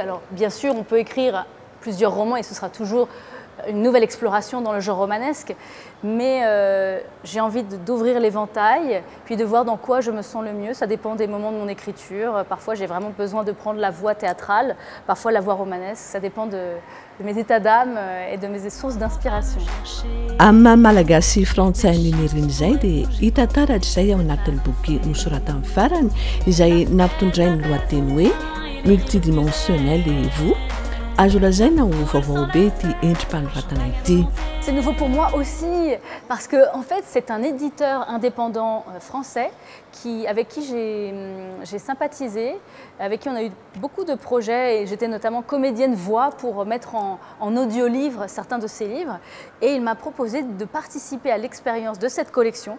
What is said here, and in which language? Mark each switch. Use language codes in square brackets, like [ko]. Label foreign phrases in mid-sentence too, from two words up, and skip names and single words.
[fr] Alors bien sûr, on peut écrire plusieurs romans et ce sera toujours une nouvelle exploration dans le genre romanesque, mais j'ai envie d'ouvrir l'éventail, puis de voir dans quoi je me sens le mieux. Ça dépend des moments de mon écriture. Parfois, j'ai vraiment besoin de prendre la voix théâtrale, parfois la voix romanesque. Ça dépend de mes états d'âme et de mes sources d'inspiration. [mg] Amma malagasy frantsay Nirina izay dia hita taratra izay ao anatin'ny boky nosoratany farany izay nampitondray ny lohateny hoe [fr] multidimensionnel et vous. [mg] Azo lazaina ho vaovao be ity endrim-panoratana ity. [fr] C'est nouveau pour moi aussi parce que en fait c'est un éditeur indépendant français avec qui j'ai sympathisé, avec qui on a eu beaucoup de projets et j'étais notamment comédienne voix pour mettre en audio-livre certains de ses livres et il m'a proposé de participer à l'expérience de cette collection.